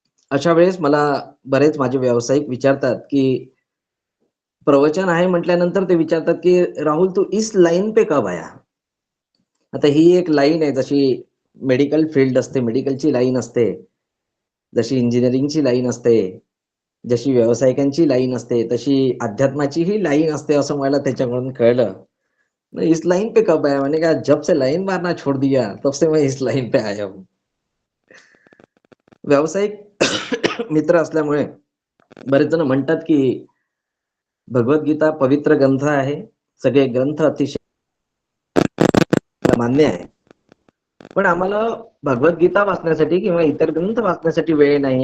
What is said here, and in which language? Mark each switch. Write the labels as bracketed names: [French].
[Marathi] अशा वेळेस मला बरेच माझे व्यावसायिक विचारतात की प्रवचन आहे म्हटल्यानंतर ते विचारतात की राहुल तू [Hindi] इस लाईन पे कब आया. [Marathi] आता ही एक लाईन आहे, जशी मेडिकल फील्ड असते, मेडिकलची लाईन असते, जशी इंजिनिअरिंगची लाईन असते, जशी व्यावसायिकांची लाईन असते, तशी अध्यात्माची ही लाईन असते असं मला त्याच्याकडून कळलं. [Hindi] इस लाईन पे कब आया, मैंने कहा जब से लाईन मारना छोड़ दिया तब से मैं इस लाईन पे आया हूं. [Marathi] व्यावसायिक मित्र असल्यामुळे बरेच जण म्हणतात की भगवद्गीता पवित्र ग्रंथ आहे, सगळे ग्रंथ अतिशय मान्य आहे, पण आम्हाला भगवद्गीता वाचण्यासाठी किंवा इतर ग्रंथ वाचण्यासाठी वेळ नाही.